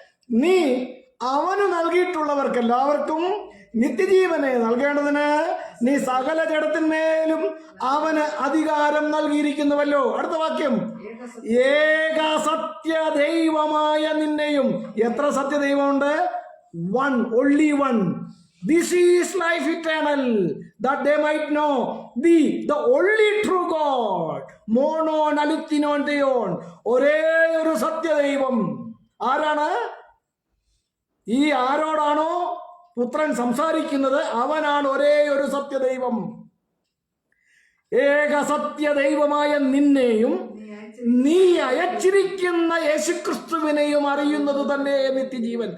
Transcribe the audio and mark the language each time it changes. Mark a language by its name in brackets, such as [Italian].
[Malayalam] നീ അവന് നൽകിയിട്ടുള്ളവർക്കെല്ലാവർക്കും നിത്യജീവനെ നൽകേണ്ടതിന് നീ സകല ജഡത്തിന്മേലും അവന് അധികാരം നൽകിയിരിക്കുന്നുവല്ലോ. അടുത്ത വാക്യം, ഏക സത്യ ദൈവമായ നിന്നെയും. എത്ര സത്യദൈവമുണ്ട്? [English] One, only one. This is life eternal, that they might know thee, the only true God, [Greek] monon alithinoon theon. [Malayalam] ഒരേ ഒരു സത്യദൈവം. ആരാണ്? ഈ ആരോടാണോ പുത്രൻ സംസാരിക്കുന്നത് അവനാണ് ഒരേ ഒരു സത്യദൈവം. ഏക സത്യദൈവമായ നിന്നെയും നീ അയച്ചിരിക്കുന്ന യേശുക്രിസ്തുവിനെയും അറിയുന്നത് തന്നെ നിത്യജീവൻ.